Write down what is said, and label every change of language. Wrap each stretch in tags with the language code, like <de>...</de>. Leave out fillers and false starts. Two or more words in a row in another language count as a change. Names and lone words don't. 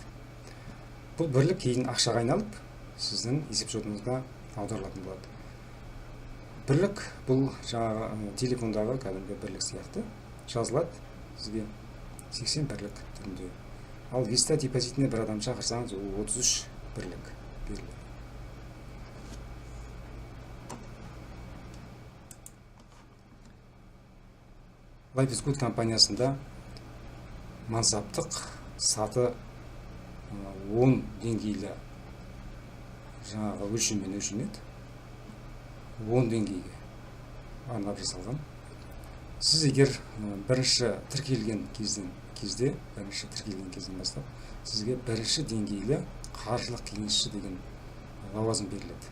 <kk>Бұл бірлік кейін ақшаға айналып, сіздің есепшотыңызға аударылатын болады. Бірлік бұл жаңағы телефондағы кәдімгі бірлік сияқты жазылады сізге 80 бірлік түрінде. Ал Виста депозитіне бір адам шақырсаңыз, 33 бірлік беріледі. Life is Good компаниясында мансаптық саты 10 деңгейлі жаңағы өлшеммен өлшенеді. 10 деңгейге арнап жасалған. Сіз егер бірінші тіркелген кезден бастап, сізге бірінші деңгейлі қаржылық кеңесші деген лауазым беріледі.</kk>